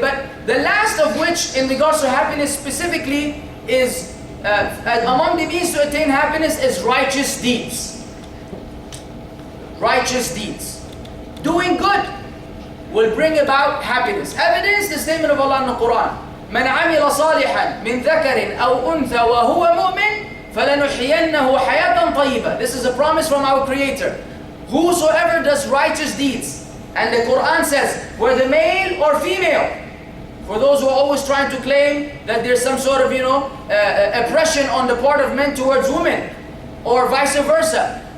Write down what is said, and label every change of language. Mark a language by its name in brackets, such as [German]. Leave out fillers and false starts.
[English] But the last of which in regards to happiness specifically is, among the means to attain happiness is righteous deeds. Righteous deeds. Doing good will bring about happiness. Evidence, the statement of Allah in the Qur'an. [Arabic] من عمل صالحا من ذكر أو أنثى وهو مؤمن فلنحيينه حياة طيبة. [English] This is a promise from our Creator. Whosoever does righteous deeds, and the Qur'an says, whether male or female, for those who are always trying to claim that there's some sort of, you know, oppression on the part of men towards women, or vice versa.